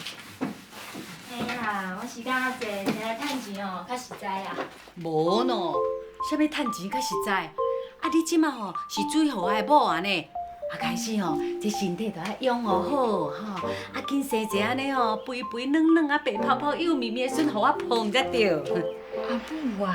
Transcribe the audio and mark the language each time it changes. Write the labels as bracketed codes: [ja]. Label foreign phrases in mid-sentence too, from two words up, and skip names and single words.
[nan] 嘿啦，我时间较济，摕来趁钱哦，较实在啦。无喏，啥物趁钱较实在？啊你即马吼是水户的某安尼，啊开始吼这身体都要养护好吼，啊紧生一个安尼吼肥肥嫩嫩啊白泡泡幼绵绵的孙，互我捧才对。阿母啊，